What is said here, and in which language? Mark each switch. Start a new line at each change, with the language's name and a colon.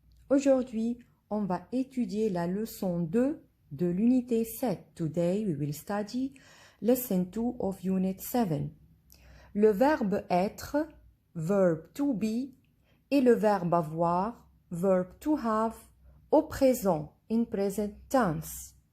French: Aujourd'hui, on va étudier la leçon 2 de l'unité 7.
English: Today, we will study lesson 2 of unit 7.
French: Le verbe être,
English: verb to be,
French: et le verbe avoir,
English: verb to have,
French: au présent,
English: in present tense.